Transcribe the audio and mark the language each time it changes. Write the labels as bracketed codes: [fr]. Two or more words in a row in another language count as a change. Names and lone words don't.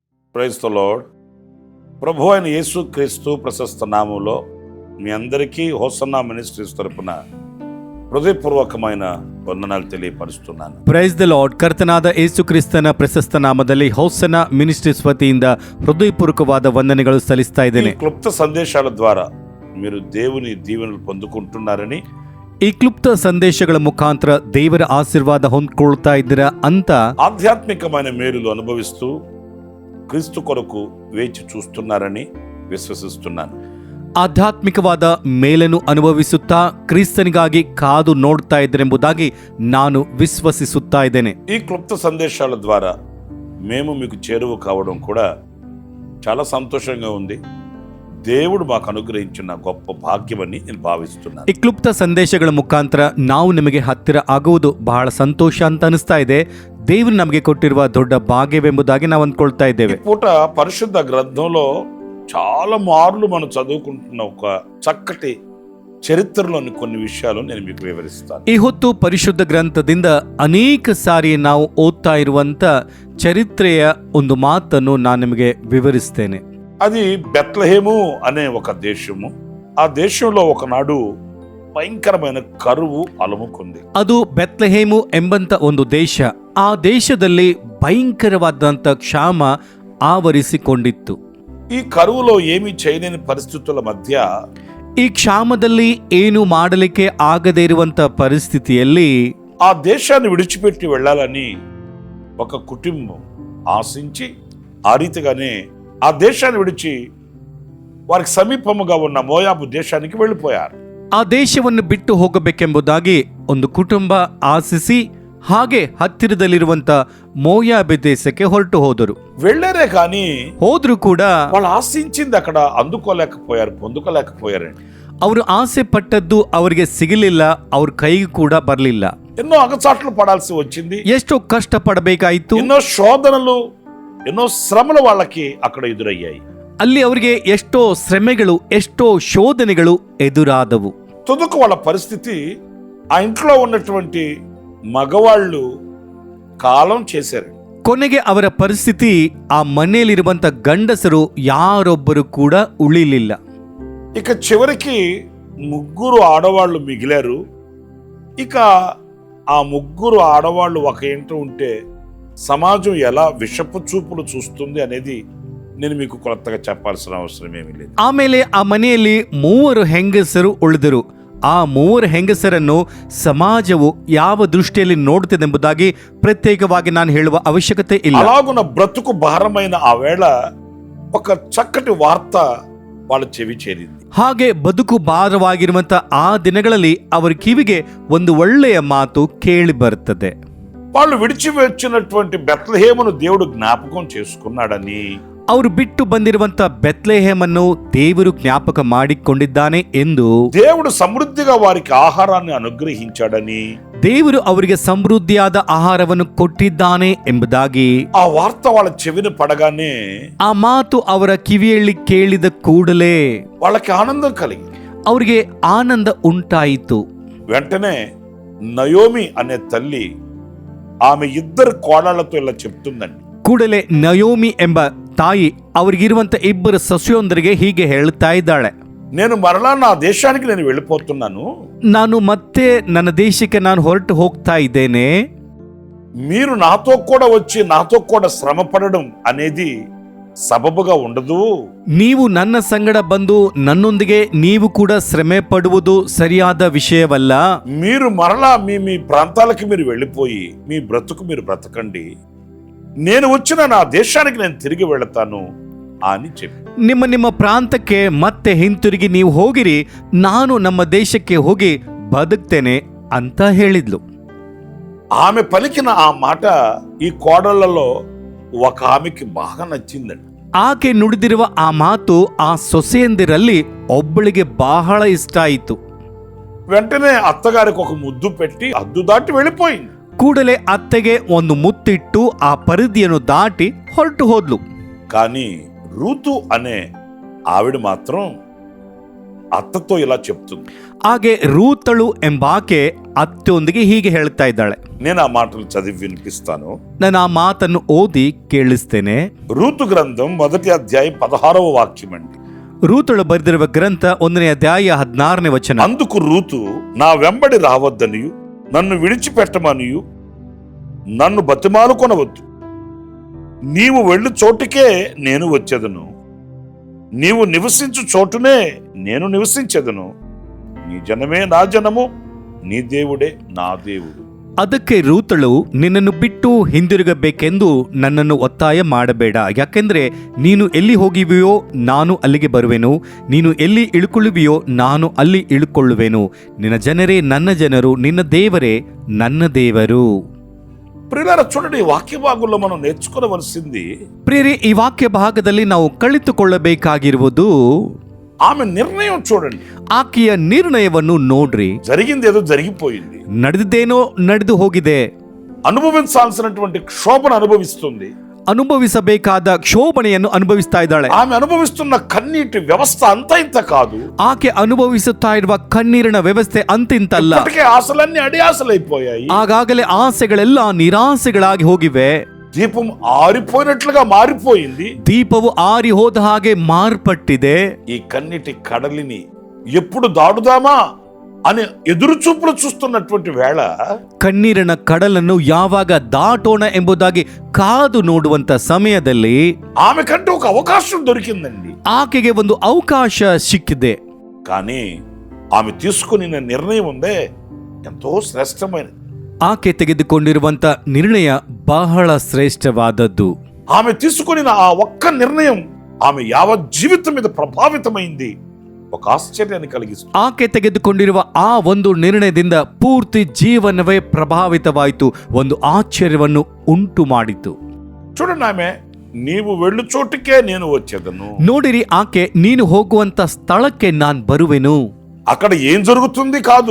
[en] Praise the Lord. [te] ప్రభు అయిన యేసు క్రీస్తు ప్రశస్త నామంలో మీ అందరికీ హోసన్నా మినిస్ట్రీస్ తరపున ಹೃದಯಪೂರ್ವಕమైన ವಂದನಾలు ತಿಳಿಯಪಡಿಸುತ್ತೇನೆ. [en] Praise the Lord. [kn] ಕರ್ತನಾದ ಯೇಸು ಕ್ರಿಸ್ತನ ಪ್ರಶಸ್ತ ನಾಮದಲ್ಲಿ ಹೋಸನ್ನ ಮಿನಿಸ್ಟ್ರೀಸ್ ವತಿಯಿಂದ ಹೃದಯಪೂರ್ವಕವಾದ ವಂದನೆಗಳು ಸಲ್ಲಿಸ್ತಾ ಇದ್ದೇನೆ. [te] క్లుప్త సందేశాల ద్వారా మీరు దేవుని దీవెనలు పొందుకుంటున్నారని, [kn] ಈ ಕ್ಲುಪ್ತ ಸಂದೇಶಗಳ ಮುಖಾಂತರ ದೇವರ ಆಶೀರ್ವಾದ ಹೊಂದ್ಕೊಳ್ತಾ ಇದ್ದೀರಾ ಅಂತ [te] ఆధ్యాత్మికమైన మేలులు అనుభవిస్తూ క్రీస్తు కొరకు వేచి చూస్తున్నారని ವಿಶ್ವಸಿಸುತ್ತೇನೆ. [kn] ಆಧ್ಯಾತ್ಮಿಕವಾದ ಮೇಲನ್ನು ಅನುಭವಿಸುತ್ತಾ ಕ್ರಿಸ್ತನಿಗಾಗಿ ಕಾದು ನೋಡ್ತಾ ಇದ್ದರೆಂಬುದಾಗಿ ನಾನು ವಿಶ್ವಸಿಸುತ್ತಾ ಇದ್ದೇನೆ. [te] ఈ క్లుప్త సందేశాల ద్వారా మేము మీకు చేరువ కావడం కూడా చాలా సంతోషంగా ఉంది. దేవుడు మాకు అనుగ్రహించిన గొప్ప భాగ్యమని నేను భావిస్తున్నాను. [kn] ಈ ಕ್ಲುಪ್ತ ಸಂದೇಶಗಳ ಮುಖಾಂತರ ನಾವು ನಿಮಗೆ ಹತ್ತಿರ ಆಗುವುದು ಬಹಳ ಸಂತೋಷ ಅಂತ ಅನಿಸ್ತಾ ಇದೆ. ದೇವರು ನಮಗೆ ಕೊಟ್ಟಿರುವ ದೊಡ್ಡ ಭಾಗ್ಯವೆಂಬುದಾಗಿ ನಾವು ಅಂದ್ಕೊಳ್ತಾ ಇದ್ದೇವೆ. [te] ఈ పూట పరిశుద్ధ గ్రంథంలో చాలా మార్లు మనం చదువుకుంటున్న ఒక చక్కటి చరిత్రలోని కొన్ని విషయాలు నేను మీకు వివరిస్తాను. [kn] ಈ ಹೊತ್ತು ಪರಿಶುದ್ಧ ಗ್ರಂಥದಿಂದ ಅನೇಕ ಸಾರಿ ನಾವು ಓದ್ತಾ ಇರುವಂತ ಚರಿತ್ರೆಯ ಒಂದು ಮಾತನ್ನು ನಾನು ನಿಮಗೆ ವಿವರಿಸ್ತೇನೆ. [te] అది బెత్లెహేము అనే ఒక దేశము. ఆ దేశంలో ఒకనాడు భయంకరమైన కరువు అలముకుంది. [kn] ಅದು ಬೆತ್ಲೆಹೇಮು ಎಂಬಂತ ಒಂದು ದೇಶ. ಆ ದೇಶದಲ್ಲಿ ಭಯಂಕರವಾದಂತ ಕ್ಷಾಮ ಆವರಿಸಿಕೊಂಡಿತ್ತು. [te] ఈ కరువులో ఏమీ చేయలేని పరిస్థితుల మధ్య [kn] ಈ ಕ್ಷಾಮದಲ್ಲಿ ಏನು ಮಾಡಲಿಕ್ಕೆ ಆಗದೇ ಇರುವಂತ ಪರಿಸ್ಥಿತಿಯಲ್ಲಿ [te] ఆ దేశాన్ని విడిచిపెట్టి వెళ్ళాలని ఒక కుటుంబం ఆశించి ఆ రీతిగానే ఆ దేశాన్ని విడిచి వారికి సమీపముగా ఉన్న మోయాబు దేశానికి వెళ్ళిపోయారు. [kn] ಆ ದೇಶವನ್ನು ಬಿಟ್ಟು ಹೋಗಬೇಕೆಂಬುದಾಗಿ ಒಂದು ಕುಟುಂಬ ಆಶಿಸಿ ಹಾಗೆ ಹತ್ತಿರದಲ್ಲಿರುವಂತ ಮೋಯಾಬೆ ದೇಶಕ್ಕೆ ಹೊರಟು ಹೋದರು. [te] వెళ్ళారే కానీ [kn] ಹೋದ್ರು ಕೂಡ [te] వాళ్ళు ఆశించింది అక్కడ పొందుకోలేకపోయారండి. [kn] ಅವರು ಆಸೆ ಪಟ್ಟದ್ದು ಅವರಿಗೆ ಸಿಗಲಿಲ್ಲ, ಅವ್ರ ಕೈಗೆ ಕೂಡ ಬರಲಿಲ್ಲ. [te] ఎన్నో అగచాట్లు పడాల్సి వచ్చింది. [kn] ಎಷ್ಟೋ ಕಷ್ಟ ಪಡಬೇಕಾಯಿತು. [te] ఎన్నో శోధనలు, ఎన్నో శ్రమలు వాళ్ళకి అక్కడ ఎదురయ్యాయి. [kn] ಅಲ್ಲಿ ಅವರಿಗೆ ಎಷ್ಟೋ ಶ್ರಮೆಗಳು, ಎಷ್ಟೋ ಶೋಧನೆಗಳು ಎದುರಾದವು. [te] తుదకు వాళ్ళ పరిస్థితి, ఆ ఇంట్లో ఉన్నటువంటి మగవాళ్ళు కాలం చేశారు. [kn] ಕೊನೆಗೆ ಅವರ ಪರಿಸ್ಥಿತಿ, ಆ ಮನೆಯಲ್ಲಿರುವಂತ ಗಂಡಸರು ಯಾರೊಬ್ಬರು ಕೂಡ ಉಳಿಲಿಲ್ಲ. [te] ఇక చివరికి ముగ్గురు ఆడవాళ్ళు మిగిలారు. ఇక ఆ ముగ్గురు ఆడవాళ్ళు ఒక ఇంట ఉంటే సమాజం ఎలా విషపు చూపులు చూస్తుంది అనేది నేను మీకు కొత్తగా చెప్పాల్సిన అవసరం ఏమీ లేదు. [kn] ಆಮೇಲೆ ಆ ಮನೆಯಲ್ಲಿ 3 ಹೆಂಗಸರು ಉಳಿದರು. ಆ 3 ಹೆಂಗಸರನ್ನು ಸಮಾಜವು ಯಾವ ದೃಷ್ಟಿಯಲ್ಲಿ ನೋಡುತ್ತದೆಂಬುದಾಗಿ ಪ್ರತ್ಯೇಕವಾಗಿ ನಾನು ಹೇಳುವ ಅವಶ್ಯಕತೆ ಇಲ್ಲ. [te] అలాగున బ్రతుకు భారమైన ఆ వేళ ఒక చక్కటి వార్త వాళ్ళ చెవి చేరింది. [kn] ಹಾಗೆ ಬದುಕು ಭಾರವಾಗಿರುವಂತ ಆ ದಿನಗಳಲ್ಲಿ ಅವರ ಕಿವಿಗೆ ಒಂದು ಒಳ್ಳೆಯ ಮಾತು ಕೇಳಿ ಬರುತ್ತದೆ. [te] వాళ్ళు విడిచి వచ్చినటువంటి బెత్లెహేమును దేవుడు జ్ఞాపకం చేసుకున్నాడని, [kn] ಅವರು ಬಿಟ್ಟು ಬಂದಿರುವಂತ ಬೆತ್ಲೆಹೇಮನ್ನು ದೇವರು ಜ್ಞಾಪಕ ಮಾಡಿಕೊಂಡಿದ್ದಾನೆ ಎಂದು, [te] దేవుడు సమృద్ధిగా వారికి ఆహారాన్ని అనుగ్రహించాడని, [kn] ದೇವರು ಅವರಿಗೆ ಸಮೃದ್ಧಿಯಾದ ಆಹಾರವನ್ನು ಕೊಟ್ಟಿದ್ದಾನೆ ಎಂಬುದಾಗಿ [te] ఆ వార్త వాళ్ళ చెవిన పడగానే [kn] ಆ ಮಾತು ಅವರ ಕಿವಿಯಲ್ಲಿ ಕೇಳಿದ ಕೂಡಲೇ [te] వాళ్ళకి ఆనందం కలిగింది. [kn] ಅವರಿಗೆ ಆನಂದ ಉಂಟಾಯಿತು. [te] వెంటనే నయోమి అనే తల్లి ఆమె 2 కోడళ్లతో ఇలా చెప్తుందండి. [kn] ಕೂಡಲೇ ನಯೋಮಿ ಎಂಬ ತಾಯಿ ಅವರಿಗಿರುವಂತ 2 ಸೊಸೆಯೊಂದರಿಗೆ ಹೀಗೆ ಹೇಳ್ತಾ ಇದ್ದಾಳೆ, [te] నేను మరలా నా దేశానికి నేను వెళ్ళిపోతున్నాను. [kn] ನಾನು ಮತ್ತೆ ನನ್ನ ದೇಶಕ್ಕೆ ನಾನು ಹೊರಟು ಹೋಗ್ತಾ ಇದ್ದೇನೆ. [te] మీరు నాతో కూడా వచ్చి నాతో కూడా శ్రమ పడడం అనేది సబబుగా ఉండదు. [kn] ನೀವು ನನ್ನ ಸಂಗಡ ಬಂದು ನನ್ನೊಂದಿಗೆ ನೀವು ಕೂಡ ಶ್ರಮೆ ಪಡುವುದು ಸರಿಯಾದ ವಿಷಯವಲ್ಲ. [te] మీరు మరలా మీ ప్రాంతాలకి మీరు వెళ్ళిపోయి మీ బ్రతుకు మీరు బ్రతకండి. నేను వచ్చిన నా దేశానికి నేను తిరిగి వెళతాను అని చెప్పి, [kn] ನಿಮ್ಮ ಪ್ರಾಂತಕ್ಕೆ ಮತ್ತೆ ಹಿಂತಿರುಗಿ ನೀವು ಹೋಗಿರಿ, ನಾನು ನಮ್ಮ ದೇಶಕ್ಕೆ ಹೋಗಿ ಬದುಕ್ತೇನೆ ಅಂತ ಹೇಳಿದ್ಲು. [te] ఆమె పలికిన ఆ మాట ఈ కోడళ్లలో ఒక ఆమెకి బాగా నచ్చిందండి. [kn] ಆಕೆ ನುಡಿದಿರುವ ಆ ಮಾತು ಆ ಸೊಸೆಯಂದಿರಲ್ಲಿ ಒಬ್ಬಳಿಗೆ ಬಹಳ ಇಷ್ಟ ಆಯಿತು. [te] వెంటనే అత్తగారికి ఒక ముద్దు పెట్టి హద్దు దాటి వెళ్ళిపోయింది. [kn] ಕೂಡಲೇ ಅತ್ತೆಗೆ ಒಂದು ಮುತ್ತಿಟ್ಟು ಆ ಪರಿಧಿಯನ್ನು ದಾಟಿ ಹೊರಟು ಹೋದ್ಲು. [te] కానీ రూతు అనే ఆవిడ మాత్రం అత్తతో ఇలా చెప్తుంది. [kn] ಹಾಗೆ ರೂತಳು ಎಂಬಾಕೆ ಅತ್ತೆಯೊಂದಿಗೆ ಹೀಗೆ ಹೇಳ್ತಾ ಇದ್ದಾಳೆ. [te] నేను ఆ మాటలు చదివి వినిపిస్తాను. [kn] ನಾನು ಆ ಮಾತನ್ನು ಓದಿ ಕೇಳಿಸ್ತೇನೆ. [te] రూతు గ్రంథం 1వ అధ్యాయం 16వ వాక్యం అండి. [kn] ರೂತಳು ಬರೆದಿರುವ ಗ್ರಂಥ 1ನೇ ಅಧ್ಯಾಯ 16ನೇ ವಚನ. [te] అందుకు రూతు, నా వెంబడి రావద్దనియు నన్ను విడిచిపెట్టమనియు నన్ను బతిమాలుకొనవద్దు. నీవు వెళ్ళు చోటుకే నేను వచ్చేదను, నీవు నివసించు చోటునే నేను నివసించెదను. నీ జనమే నా జనము, నీ దేవుడే నా దేవుడు. [kn] ಅದಕ್ಕೆ ರೂತಳು, ನಿನ್ನನ್ನು ಬಿಟ್ಟು ಹಿಂದಿರುಗಬೇಕೆಂದು ನನ್ನನ್ನು ಒತ್ತಾಯ ಮಾಡಬೇಡ. ಯಾಕೆಂದ್ರೆ ನೀನು ಎಲ್ಲಿ ಹೋಗಿವೆಯೋ ನಾನು ಅಲ್ಲಿಗೆ ಬರುವೆನು, ನೀನು ಎಲ್ಲಿ ಇಳುಕೊಳ್ಳುವಿಯೋ ನಾನು ಅಲ್ಲಿ ಇಳುಕೊಳ್ಳುವೆನು. ನಿನ್ನ ಜನರೇ ನನ್ನ ಜನರು, ನಿನ್ನ ದೇವರೇ ನನ್ನ ದೇವರು. [te] ప్రియులారా, చూడండి, ఈ వాక్య భాగంలో మనం నేర్చుకోవలసింది, [kn] ಪ್ರಿಯರೇ, ಈ ವಾಕ್ಯ ಭಾಗದಲ್ಲಿ ನಾವು ಕಲಿತುಕೊಳ್ಳಬೇಕಾಗಿರುವುದು [te] ఆమె నిర్ణయం చూడండి. [kn] ಆಕೆಯ ನಿರ್ಣಯವನ್ನು ನೋಡ್ರಿ. [te] జరిగింది ఏదో జరిగిపోయింది, [kn] ನಡೆದಿದ್ದೇನೋ ನಡೆದು ಹೋಗಿದೆ. [te] అనుభవించాల్సినటువంటి క్షోభను అనుభవిస్తుంది. [kn] ಅನುಭವಿಸಬೇಕಾದ ಕ್ಷೋಭಣೆಯನ್ನು ಅನುಭವಿಸ್ತಾ ಇದ್ದಾಳೆ. [te] ఆమె అనుభవిస్తున్న కన్నీటి వ్యవస్థ అంత ఇంత కాదు. [kn] ಆಕೆ ಅನುಭವಿಸುತ್ತಾ ಇರುವ ಕಣ್ಣೀರಿನ ವ್ಯವಸ್ಥೆ ಅಂತಿಂತಲ್ಲ. [te] ఇప్పటికే ఆశలన్నీ అడియాసలైపోయాయి. [kn] ಆಗಾಗಲೇ ಆಸೆಗಳೆಲ್ಲ ನಿರಾಸೆಗಳಾಗಿ ಹೋಗಿವೆ. [te] దీపం ఆరిపోయినట్లుగా మారిపోయింది. [kn] ದೀಪವು ಆರಿ ಹೋದ ಹಾಗೆ ಮಾರ್ಪಟ್ಟಿದೆ. [te] ఈ కన్నీటి కడలిని ఎప్పుడు దాడుదామా అని ఎదురు చూపులు చూస్తున్నటువంటి వేళ, [kn] ಕಣ್ಣೀರಿನ ಕಡಲನ್ನು ಯಾವಾಗ ದಾಟೋಣ ಎಂಬುದಾಗಿ ಕಾದು ನೋಡುವಂತ ಸಮಯದಲ್ಲಿ [te] ఆమెకంటూ ఒక అవకాశం దొరికిందండి. [kn] ಆಕೆಗೆ ಒಂದು ಅವಕಾಶ ಸಿಕ್ಕಿದೆ. [te] కానీ ఆమె తీసుకుని నిర్ణయం ఉందే ఎంతో శ్రేష్టమైనది. [kn] ಆಕೆ ತೆಗೆದುಕೊಂಡಿರುವಂತ ನಿರ್ಣಯ ಬಹಳ ಶ್ರೇಷ್ಠವಾದದ್ದು. [te] ఆమె తీసుకుని ఆ ఒక్క నిర్ణయం ఆమె యావత్ జీవితం మీద ప్రభావితమైంది. ఒక ఆశ్చర్యాన్ని కలిగిస్తుంది. [kn] ಆಕೆ ತೆಗೆದುಕೊಂಡಿರುವ ಆ ಒಂದು ನಿರ್ಣಯದಿಂದ ಪೂರ್ತಿ ಜೀವನವೇ ಪ್ರಭಾವಿತವಾಯಿತು, ಒಂದು ಆಶ್ಚರ್ಯವನ್ನು ಉಂಟು ಮಾಡಿತು. [te] చూడండి, ఆమె నీవు వెళ్ళు చోటుకే నేను వచ్చేదను. [kn] ನೋಡಿರಿ, ಆಕೆ ನೀನು ಹೋಗುವಂತ ಸ್ಥಳಕ್ಕೆ ನಾನ್ ಬರುವೆನು. [te] అక్కడ ఏం జరుగుతుంది కాదు,